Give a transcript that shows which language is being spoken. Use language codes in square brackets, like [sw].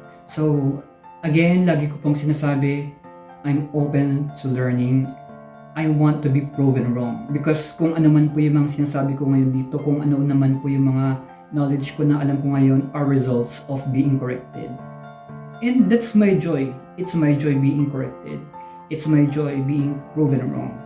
[tl] So, again, lagi ko pong sinasabi, [en] I'm open to learning. I want to be proven wrong. [tl] Because kung ano man po yung mga sinasabi ko ngayon dito, kung ano naman po yung mga knowledge ko na alam ko ngayon [en] are results of being corrected. And that's my joy. It's my joy being corrected. It's my joy being proven wrong.